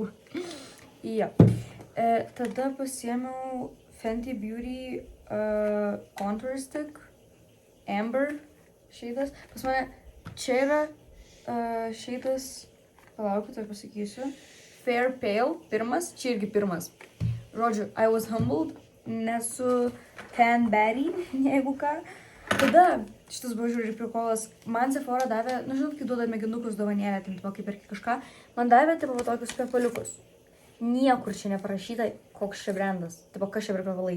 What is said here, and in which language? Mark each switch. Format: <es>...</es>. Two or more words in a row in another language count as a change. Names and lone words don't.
<lt>Ja. Tada pasiėmiau Fenty Beauty Contour Stick, Amber šeidas. Pas mane čia yra šeidas, palaukit, aš pasakysiu, Fair Pale, pirmas, čia irgi pirmas. Žodžiu,</lt> <en>I was humbled,</en> <lt>nesu Tan Berry, jeigu ką. Tada šitas buvo žiūri prikolas. Man Sephora davė, nu žinot, kai duoda mėginukus dovanėlę, tai tipo, kaip perki kažką, man davė tipo tokius kvepaliukus. Niekur čia neparašyta, koks čia brandas, tipo, kas čia per kvepalai.</lt>